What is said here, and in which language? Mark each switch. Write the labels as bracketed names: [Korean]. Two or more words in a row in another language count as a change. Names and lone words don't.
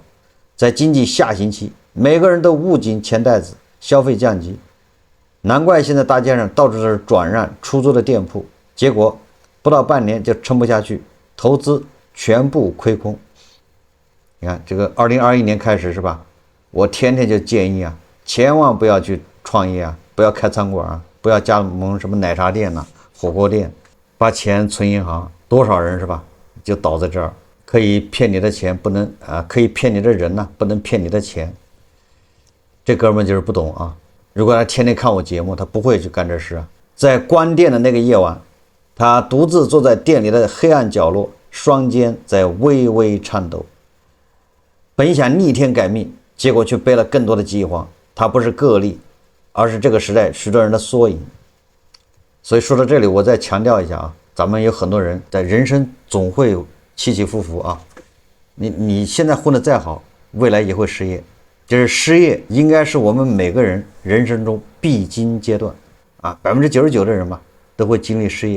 [Chinese] 在經濟下行期，每個人都捂緊錢袋子，消費降級，難怪現在大街上到處都是轉讓出租的店鋪，結果不到半年就撐不下去，投資全部虧空。你看這個2021年開始是吧？我天天就建議啊，千萬不要去創業啊，不要開餐館啊，不要加盟什麼奶茶店吶、火鍋店，把錢存銀行。多少人是吧？就倒在這兒，可以騙你的錢不能啊，可以騙你的人呢，不能騙你的錢。這哥們就是不懂啊！如果他天天看我節目，他不會去幹這事啊。在關店的那個夜晚，他獨自坐在店裡的黑暗角落，雙肩在微微顫抖。本想逆天改命，結果卻背了更多的饑荒。他不是個例，而是這個時代許多人的縮影。所以說到這裡，我再強調一下啊，咱們有很多人在人生總會起起伏伏啊。你現在混得再好，未來也會失業。就是失業應該是我們每個人人生中必經階段啊，99%的人吧都會經歷失業。